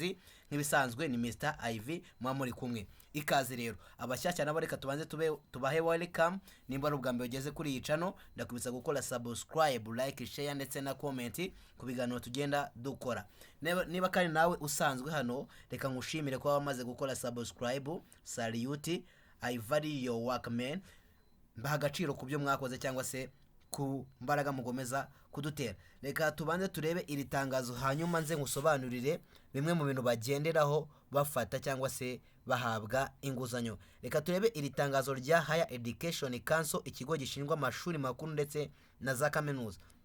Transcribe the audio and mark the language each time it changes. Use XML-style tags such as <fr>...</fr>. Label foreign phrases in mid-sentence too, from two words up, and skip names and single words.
<rw>Nk'ibisanzwe ni Mr Ivy mwa muri kumwe. Ikaze rero abashyashya nabo reka tubanze tubahe welcome. Nimba ari ubwa mbere ugeze kuri iyi channel, ndakubisa gukora</rw> <en>subscribe, like, share</en> <rw>ndetse na comment ku biganiro tugenda dukora. Niba kandi nawe usanzwe hano, reka ngushimire ko wamaze gukora subscribe.</rw> <en>Salute, I value your work man.</en> <rw>Mbaha agaciro ku byo mwakoze cyangwa se ku mbaraga mugomeza kudutera. Reka tubanze turebe iri tangazo, hanyuma nze ngusobanurire bimwe mu bintu bagenderaho bafata cyangwa se bahabwa inguzanyo. Reka turebe iri tangazo rya Higher Education Council, ikigo gishinzwe amashuri makuru ndetse na za kaminuza.</rw>